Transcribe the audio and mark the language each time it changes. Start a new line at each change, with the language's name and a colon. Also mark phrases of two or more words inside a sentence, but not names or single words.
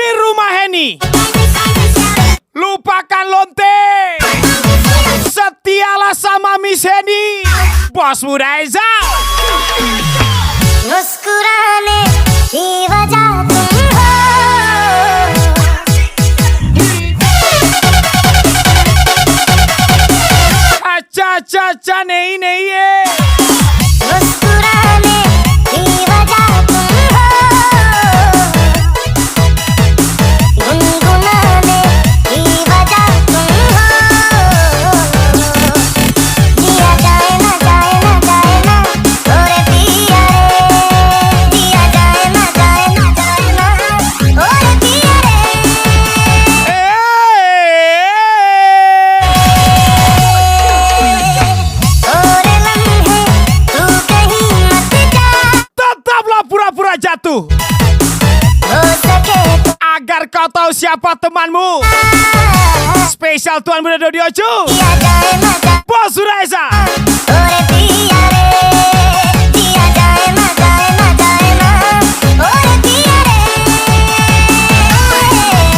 Indonesian: rumah Henny, lupakan lonte, setialah sama Miss Henny, Bos muda Eza.
Hindi: मुस्कुराने की वजह तुम हो Aca nei मुस्कुराने की वजह तुम हो गुनगुनाने की वजह तुम हो जिया जाए ना ओरे पिया रे जिया जाए ना ओरे पिया ओरे लम्हे तू कहीं मत जा
Indonesian: Tetaplah pura-pura jatuh
Hindi: हो सके तो
Indonesian: agar kau tahu siapa temanmu. Spesial Tuan Muda Dodiocu,
Hindi: जिया जाए ना
Indonesian: Bos muda Eza.
Hindi: ओरे पिया रे जिया जाए ना ओरे पिया रे